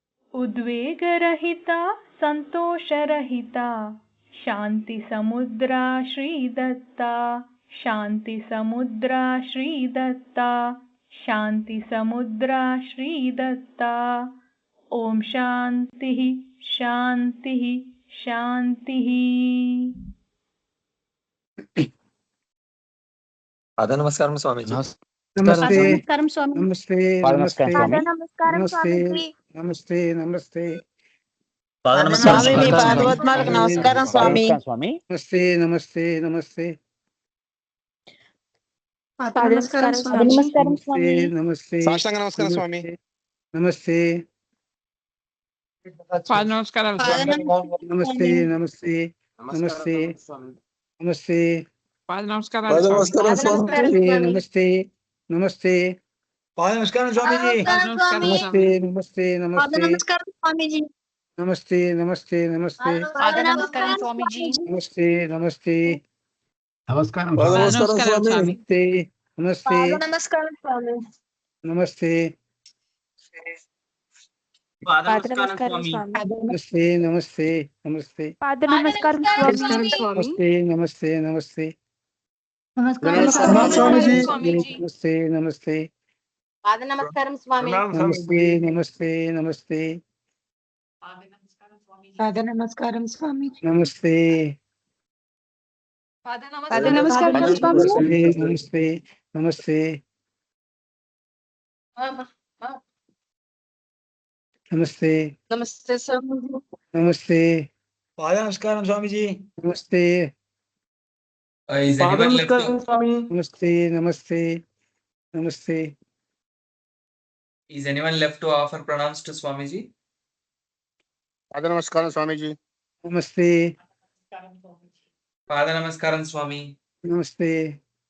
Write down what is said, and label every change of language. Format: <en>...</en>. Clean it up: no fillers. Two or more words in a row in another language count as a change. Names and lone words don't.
<sa>उद्वेगरहिता संतोषरहिता शान्तिसमुद्रा श्रीदत्ता शान्तिसमुद्रा श्रीदत्ता शान्तिसमुद्रा श्रीदत्ता ॐ शान्तिः शान्तिः शान्तिः।</sa> <te>పాద నమస్కారం స్వామీజీ।</te> <hi>नमस्ते</hi> <te>నమస్కారం స్వామి।</te> <hi>नमस्ते</hi> <te>पाद</te> <hi>नमस्ते</hi> <te>నమస్కారం స్వామి। नमस्कारं</te> <hi>नमस्ते</hi> <te>स्वामीजी।</te> <hi>नमस्ते नमस्ते</hi> <te>पाद స్వామి మీ నమస్కారం పాదపద్మాలకు నమస్కారం స్వామి.</te> <hi>नमस्ते नमस्ते नमस्ते</hi> <te>నమస్కారం స్వామి.</te> <hi>नमस्ते नमस्ते</hi> <te>సాష్టాంగ నమస్కారం స్వామి.</te> <hi>नमस्ते</hi> <te>నమస్కారం</te> <hi>नमस्ते नमस्ते नमस्ते नमस्ते</hi> <te>నమస్కారం</te> <hi>नमस्ते नमस्ते</hi> <te>నమస్కారం స్వామిజీ.</te> <hi>नमस्ते नमस्ते नमस्ते</hi> <te>నమస్కారం స్వామీజీ.</te> <hi>नमस्ते नमस्ते नमस्ते</hi> <te>నమస్కారం స్వామీజీ.</te> <hi>नमस्ते नमस्ते</hi> <te>నమస్కారం</te> <hi>नमस्ते नमस्ते</hi> <te>నమస్కారం స్వామి.</te> <hi>नमस्ते</hi> <te>నమస్కారం స్వామి.</te> <hi>नमस्ते नमस्ते नमस्ते</hi> <te>నమస్కారం స్వామి.</te> <hi>नमस्ते नमस्ते नमस्ते</hi> <te>నమస్కారం स्वामीजी స్వామీజీ.</te> <hi>नमस्ते नमस्ते</hi> <te>నమస్కారం స్వామి.</te> <hi>नमस्ते नमस्ते नमस्ते</hi> <te>నమస్కారం స్వామి.</te> <hi>नमस्ते</hi> <te>నమస్కారం స్వామి.</te> <hi>नमस्ते नमस्ते नमस्ते</hi> <te>నమస్తే స్వామీజీ.</te> <hi>नमस्ते</hi> <te>నమస్కారం స్వామిజీ.</te> <hi>नमस्ते</hi> <te>నమస్కారం స్వామి.</te> <hi>नमस्ते नमस्ते नमस्ते</hi> <en>Is anyone left to offer pranams to Swamiji?</en> <te>పాద నమస్కారం స్వామిజీ.</te> <hi>नमस्ते</hi> <te>పాద నమస్కారం స్వామి.</te> <hi>नमस्ते</hi>